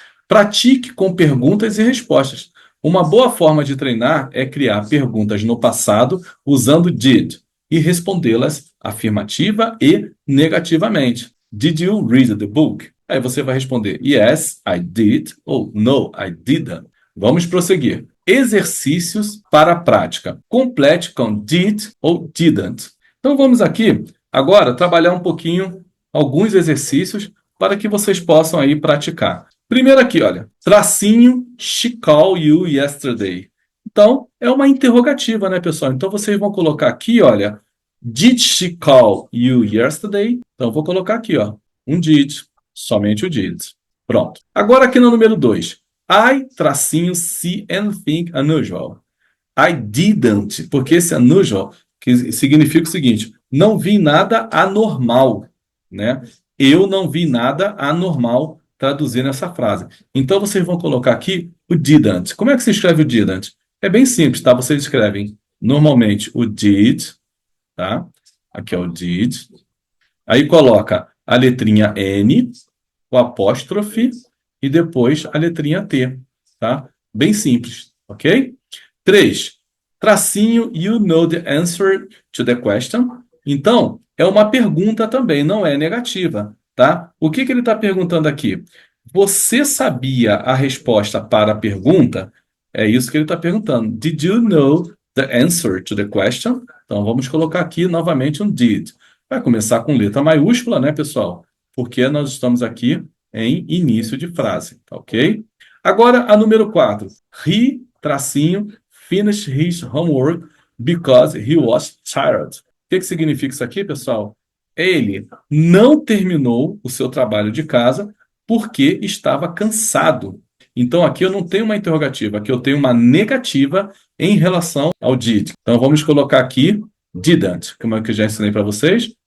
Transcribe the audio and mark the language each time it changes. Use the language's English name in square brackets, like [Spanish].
[Portuguese] Pratique com perguntas e respostas. Uma boa forma de treinar é criar perguntas no passado usando did e respondê-las afirmativa e negativamente. [English] Did you read the book? [Portuguese] Aí você vai responder [English] yes, I did ou no, I didn't. [Portuguese] Vamos prosseguir. Exercícios para a prática. Complete com did ou didn't. Então vamos aqui agora trabalhar um pouquinho alguns exercícios para que vocês possam aí praticar. Primeiro aqui, olha, tracinho, [English] she called you yesterday. [Portuguese] Então, é uma interrogativa, né, pessoal? Então, vocês vão colocar aqui, olha, [English] did she call you yesterday? [Portuguese] Então, vou colocar aqui, ó, um did, somente o did. Pronto. Agora aqui no número 2. [English] I, tracinho, see anything unusual. [Portuguese] I didn't, porque esse unusual que significa o seguinte, não vi nada anormal, né? Eu não vi nada anormal traduzindo essa frase. Então, vocês vão colocar aqui o didn't. Como é que se escreve o didn't? É bem simples, tá? Vocês escrevem normalmente o did, tá? Aqui é o did. Aí coloca a letrinha N, o apóstrofe e depois a letrinha T, tá? Bem simples, ok? 3. [English] Tracinho, you know the answer to the question. [Portuguese] Então, é uma pergunta também, não é negativa, tá? O que ele está perguntando aqui? Você sabia a resposta para a pergunta? É isso que ele está perguntando. [English] Did you know the answer to the question? [Portuguese] Então, vamos colocar aqui novamente um did. Vai começar com letra maiúscula, né, pessoal? Porque nós estamos aqui em início de frase, tá ok? Agora, a número 4. [English] He, tracinho, finished his homework because he was tired. [Portuguese] O que significa isso aqui, pessoal? Ele não terminou o seu trabalho de casa porque estava cansado. Então, aqui eu não tenho uma interrogativa, aqui eu tenho uma negativa em relação ao did. Então, vamos colocar aqui didn't, como é que eu já ensinei para vocês.